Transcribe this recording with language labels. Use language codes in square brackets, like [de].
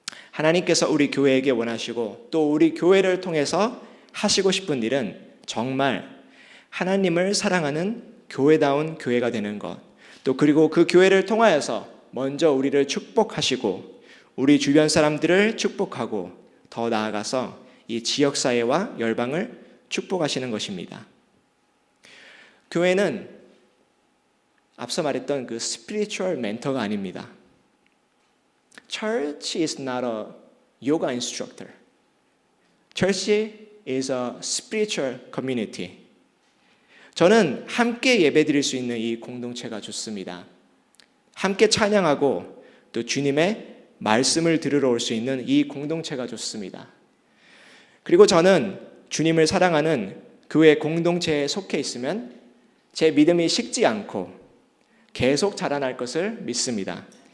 [ko] 하나님께서 우리 교회에게 원하시고 또 우리 교회를 통해서 하시고 싶은 일은 정말 하나님을 사랑하는 교회다운 교회가 되는 것, 또 그리고 그 교회를 통하여서 먼저 우리를 축복하시고 우리 주변 사람들을 축복하고 더 나아가서 이 지역사회와 열방을 축복하시는 것입니다. 교회는 앞서 말했던 그 스피리추얼 멘토가 아닙니다. [en] Church is not a yoga instructor. Church is a spiritual community. [ko] 저는 함께 예배드릴 수 있는 이 공동체가 좋습니다. 함께 찬양하고 또 주님의 말씀을 들으러 올 수 있는 이 공동체가 좋습니다. 그리고 저는 주님을 사랑하는 교회 공동체에 속해 있으면 제 믿음이 식지 않고 계속 자라날 것을 믿습니다.